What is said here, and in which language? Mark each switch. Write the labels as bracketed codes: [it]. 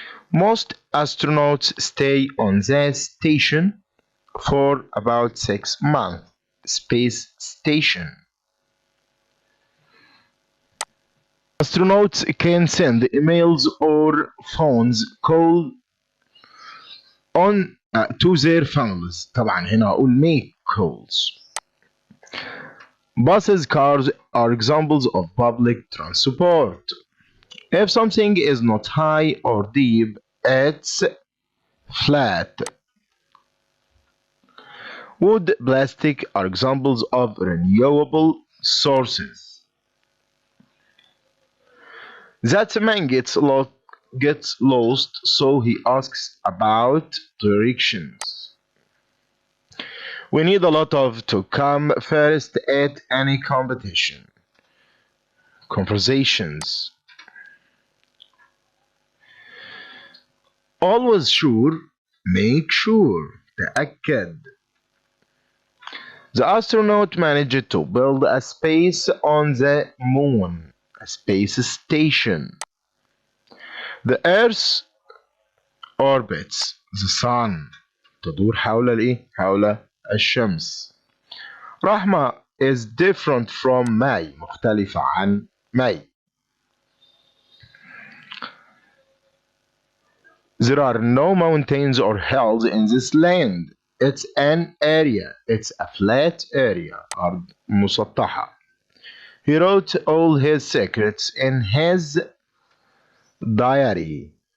[en] Most astronauts stay on the station for about 6 months. Space station. Astronauts can send emails or phones call on to their families. [ar] طبعا هنا أقول [en] make calls. Buses, cars are examples of public transport. If something is not high or deep, it's flat. Wood, plastic are examples of renewable sources. That man gets lost, so he asks about directions. We need a lot of to come first at any competition. Conversations. Always sure, make sure, تأكد. The astronaut managed to build a space on the moon, a space station. The Earth orbits the sun. [ar] تدور حول الإيه؟ حول الشمس. [en] رحمة is different from May. [ar] مختلفة عن May. [en] There are no mountains or hills in this land. It's an area. It's a flat area. [ar] أرض مسطحة. [en] He wrote all his secrets in his diary.